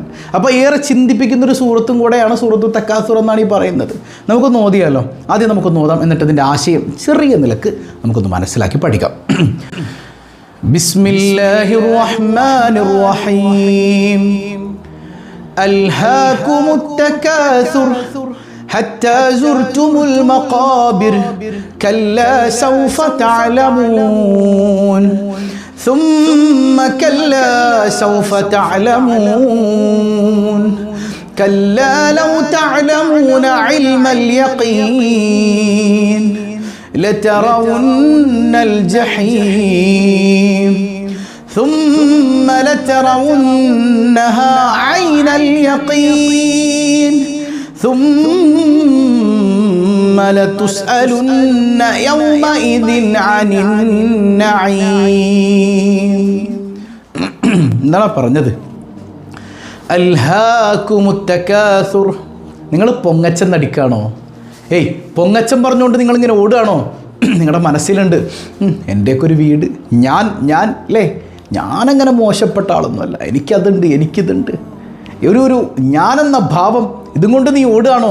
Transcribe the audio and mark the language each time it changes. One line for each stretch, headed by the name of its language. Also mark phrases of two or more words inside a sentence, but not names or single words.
Malayalam: അപ്പോൾ ഏറെ ചിന്തിപ്പിക്കുന്നൊരു സൂറത്തും കൂടെയാണ് സൂറത്തു തക്കാസുർ എന്നാണ് ഈ പറയുന്നത്. നമുക്കൊന്ന് ഓതിയാലോ? ആദ്യം നമുക്കൊന്ന് ഓതാം, എന്നിട്ട് അതിൻ്റെ ആശയം ചെറിയ നിലക്ക് നമുക്കൊന്ന് മനസ്സിലാക്കി പഠിക്കാം.
Arabic: بسم الله الرحمن الرحيم. ألهاكم التكاثر حتى زرتم المقابر كلا سوف تعلمون ثم كلا سوف تعلمون كلا لو تعلمون علم اليقين لترون الجحيم ثم لترونها عين اليقين ثم لتسألن يومئذ عن النعيم.
Malayalam: എന്താണ് പറഞ്ഞത്?
Arabic: ألهاكم التكاثر,
Malayalam: നിങ്ങൾ പൊങ്ങച്ചം നടിക്കാണോ? പൊങ്ങച്ചം പറഞ്ഞുകൊണ്ട് നിങ്ങളിങ്ങനെ ഓടുകയാണോ? നിങ്ങളുടെ മനസ്സിലുണ്ട് എൻ്റെയൊക്കെ ഒരു വീട്, ഞാൻ അല്ലേ, ഞാനങ്ങനെ മോശപ്പെട്ട ആളൊന്നുമല്ല, എനിക്കിതുണ്ട്, ഒരു ഞാനെന്ന ഭാവം, ഇതും കൊണ്ട് നീ ഓടുകയാണോ?